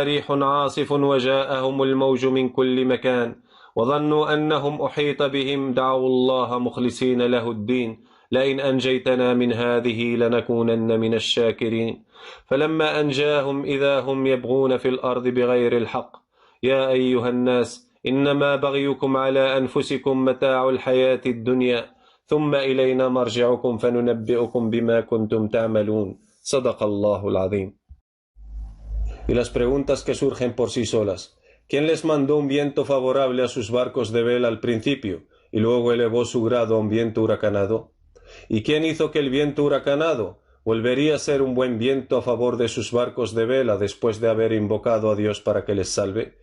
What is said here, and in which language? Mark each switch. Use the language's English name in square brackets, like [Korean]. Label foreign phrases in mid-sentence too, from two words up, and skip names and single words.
[Arabic] ريح عاصف وجاءهم الموج من كل مكان وظنوا أنهم أحيط بهم دعوا الله مخلصين له الدين لئن أنجيتنا من هذه لنكونن من الشاكرين فلما أنجاهم إذا هم يبغون في الأرض بغير الحق يا أيها الناس إنما بغيكم على أنفسكم متاع الحياة الدنيا ثم إلينا مرجعكم فننبئكم بما كنتم تعملون صدق الله العظيم. [Spanish] Y las preguntas que surgen por sí solas. ¿Quién les mandó un viento favorable a sus barcos de vela al principio y luego elevó su grado a un viento huracanado? ¿Y quién hizo que el viento huracanado volvería a ser un buen viento a favor de sus barcos de vela después de haber invocado a Dios para que les salve?